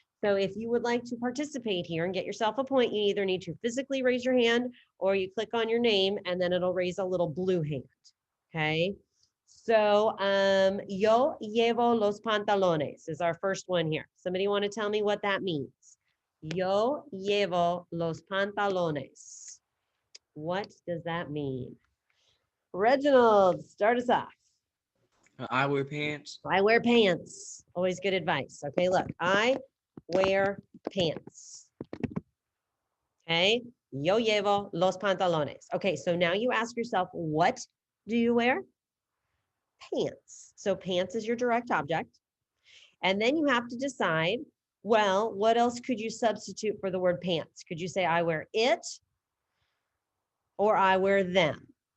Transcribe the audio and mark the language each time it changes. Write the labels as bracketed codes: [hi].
[en] So if you would like to participate here and get yourself a point, you either need to physically raise your hand or you click on your name and then it'll raise a little blue hand. Okay. So [es] yo llevo los pantalones [en] is our first one here. Somebody want to tell me what that means? [es] Yo llevo los pantalones. [en] What does that mean? Reginald, start us off. I wear pants. I wear pants. Always good advice. Okay, look, I wear pants. [es] Okay, yo llevo los pantalones. [en] Okay, so now you ask yourself, what do you wear? Pants. So pants is your direct object. And then you have to decide, well, what else could you substitute for the word pants? Could you say I wear it or I wear them?